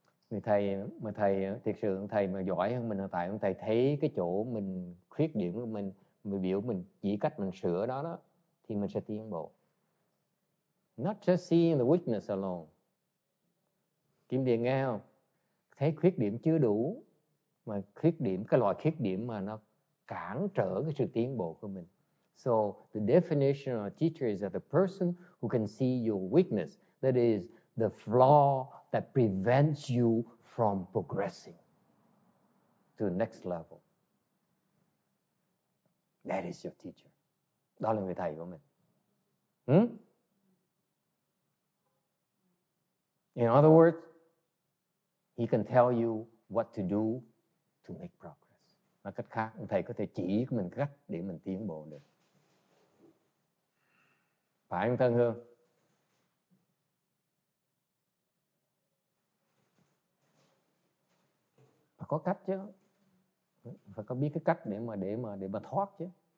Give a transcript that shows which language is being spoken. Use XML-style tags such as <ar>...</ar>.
<vi>Người thầy thực sự thầy mà giỏi hơn mình hiện tại, thầy thấy cái chỗ mình khuyết điểm của mình biểu mình chỉ cách mình sửa đó thì mình sẽ tiến bộ.</vi> <en>Not just seeing the weakness alone.</en> <vi>Kim Điền nghe không? Thấy khuyết điểm chưa đủ, mà cái loại khuyết điểm mà nó cản trở cái sự tiến bộ của mình.</vi> <en>So the definition of a teacher is that the person who can see your weakness, that is the flaw that prevents you from progressing to the next level. That is your teacher.</en> <vi>Đó là người thầy của mình.</vi> <en>In other words, he can tell you what to do to make progress.</en> <vi>Nói cách khác, thầy có thể chỉ mình cách để mình tiến bộ được. Phải không Tân Hương? Phải có cách chứ. Phải có biết cái cách để mà thoát chứ.</vi>